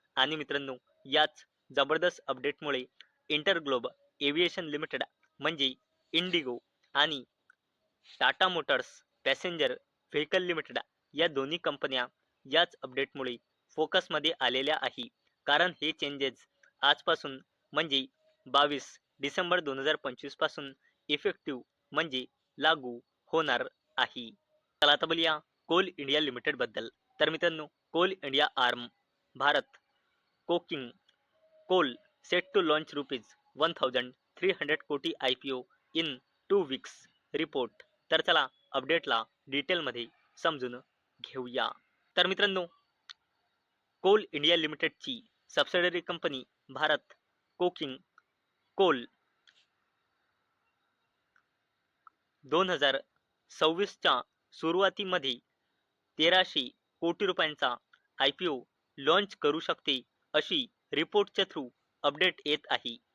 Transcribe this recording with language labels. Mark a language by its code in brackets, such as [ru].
[mr] आणि मित्रांनो, याच जबरदस्त अपडेटमुळे इंटरग्लोब एव्हिएशन लिमिटेड म्हणजे इंडिगो आणि Tata Motors passenger vehicle limited या दोन्ही कंपन्या याच अपडेटमुळे फोकसमध्ये आलेल्या आहे. कारण हे चेंजेस आजपासून म्हणजे 22 डिसेंबर 2025 पासून इफेक्टिव्ह म्हणजे लागू होणार आहे. चला आता बोलूया कोल इंडिया लिमिटेड बद्दल. तर मित्रांनो, [en] Coal India arm Bharat coking coal set to launch ₹1300 कोटी IPO in 2 weeks report. [mr] तर चला अपडेटला डिटेलमध्ये समजून घेऊया. तर मित्रांनो, Coal India लिमिटेडची subsidiary company Bharat coking coal 2026च्या सुरुवातीमध्ये 1300 कोटी रुपयांचा IPO लॉन्च करू शकते अशी रिपोर्टच्या थ्रू अपडेट येत आहे.